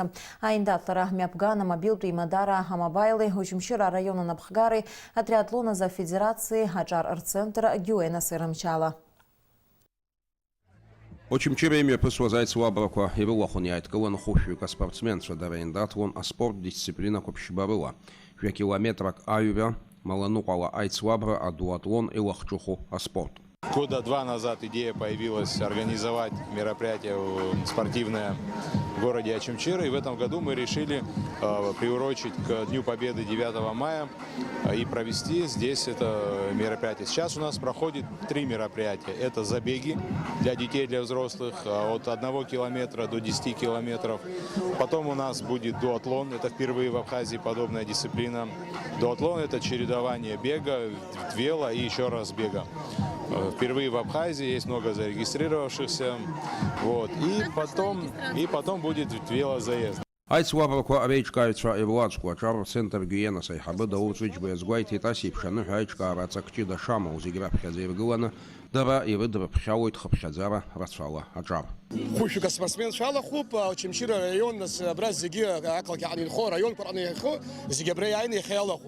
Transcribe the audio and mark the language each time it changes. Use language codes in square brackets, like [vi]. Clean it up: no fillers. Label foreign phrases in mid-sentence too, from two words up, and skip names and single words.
[ab] Аиндаҭлара мҩаԥган амобилтәи имадара амобайли Очамчыра араион анапхгари атриатлон азы афедерациеи аҿар рцентр Геуенас ирымчала. Очамчыра имҩаԥысуаз аицлабрақәа ирылахәын иааидкылан хәышәҩык аспортсменцәа, дара еиндаҭлон аспорт дисциплинақәа ԥшьба рыла. Жәа-километрак аҩра, маланыҟәала аицлабра, адуатлон илахҿыху аспорт. [ru] Года два назад идея появилась организовать мероприятие спортивное в городе Очамчыра. И в этом году мы решили приурочить к Дню Победы 9 мая и провести здесь это мероприятие. Сейчас у нас проходит 3 мероприятия. Это забеги для детей, для взрослых от 1 километра до 10 километров. Потом у нас будет дуатлон. Это впервые в Абхазии подобная дисциплина. Дуатлон – это чередование бега, вело и еще раз бега. Впервые в Абхазии, есть много зарегистрировавшихся. Вот. И потом будет велозаезд. [ab] Аицлабрақәа реиҿкааҩцәа ирлаҵәқәа аҿар рцентр Геуенас аиҳабы Даур Ҵәыџьба иазгәеиҭеит ас еиԥш аныҳәа аиҿкаара ацақҷыда шамоу зегьы раԥхьаӡа иргыланы, дара ирыдрыԥхьалоит хыԥхьаӡара рацәала аҿар. Хәышәҩык аспортсменцәа алахәуп, Очамчыра араион, нас абра зегьы ақалақь ҟны инхо, араионқәа ҟны инхо, зегьы абра иааины иахьалахәуп.